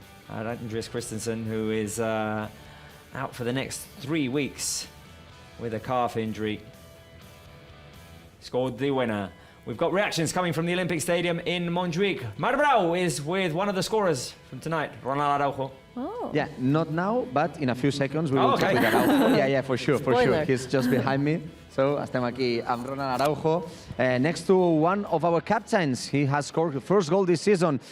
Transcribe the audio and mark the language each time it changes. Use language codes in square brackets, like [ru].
[en] Andres Christensen, who is out for the next 3 weeks with a calf injury, scored the winner. We've got reactions coming from the Olympic Stadium in Montjuic. Marbrau is with one of the scorers from tonight, Ronald Araujo. Oh. Yeah, not now, but in a few seconds we will okay. check with Araujo. Yeah, for sure. Spoiler. He's just behind me. [ca] So, estem aquí amb Ronald Araujo. [en] Next to one of our captains. He has scored the first goal this season.